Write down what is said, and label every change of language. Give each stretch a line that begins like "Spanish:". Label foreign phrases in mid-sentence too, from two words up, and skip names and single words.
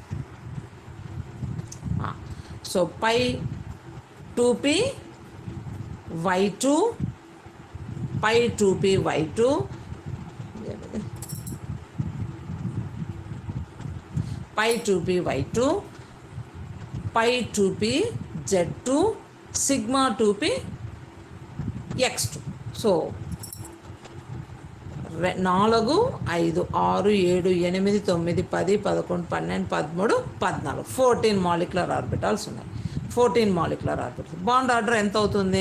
English: so pi 2p y2 pi 2p y2 pi 2p y2 pi 2p z2 sigma 2p x2.
Telugu: సో 4 5 6 7 8 9 10 11 12 13 14 14
English: molecular orbitals
Telugu: ఉన్నాయి. 14
English: molecular orbitals. bond order
Telugu: ఎంత అవుతుంది?